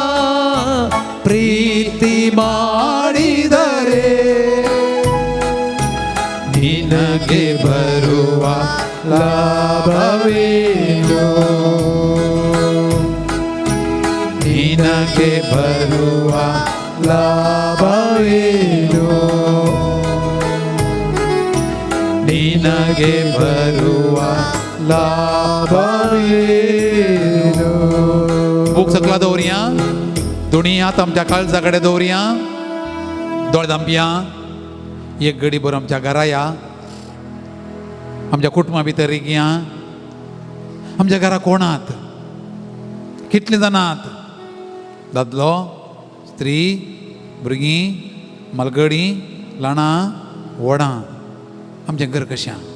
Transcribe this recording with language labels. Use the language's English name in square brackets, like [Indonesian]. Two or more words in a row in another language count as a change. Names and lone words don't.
[Kannada] ಪ್ರೀತಿ ಮಾಡಿದರೆ ನಿನಗೆ ಬರುವ ಲಾಭವೇನು ನಿನಗೆ ಬರುವ ಲಾಭವೇನು ನಿನಗೆ ಬರುವ ಲಾಭವೇನು [Konkani] बूक सकला दवरया दुनियात आमच्या काळजाकडे दवरया दोळदांपिया एक घडी भर आमच्या घरा या आमच्या कुटुंबा भितर रिगया आमच्या घरा कोणात कितले जाणात दादलो स्त्री भुरगीं मलगडी ल्हाणां व्हडां आमचें घर कशें